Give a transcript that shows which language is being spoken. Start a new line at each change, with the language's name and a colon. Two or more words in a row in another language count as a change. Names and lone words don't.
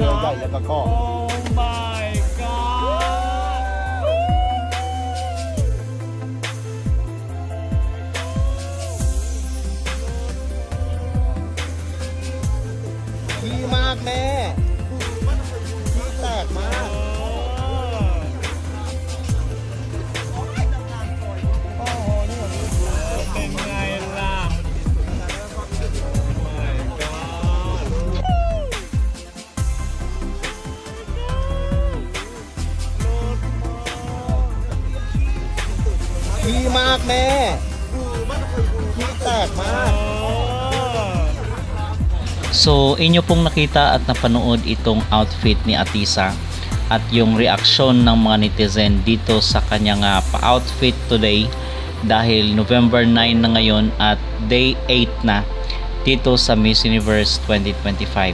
Thai: แล้วก็
English: Oh my god
Thai: ดีมากแม่ดีแตกมาก เป็นไงล่ะ
English: My god
Thai: ดีมากแม่ดีแตกมาก
Filipino: So, inyo pong nakita at napanood itong outfit ni Atisa at yung reaksyon ng mga netizen dito sa kanyang pa-outfit today dahil November 9 na ngayon at day 8 na dito sa Miss Universe 2025.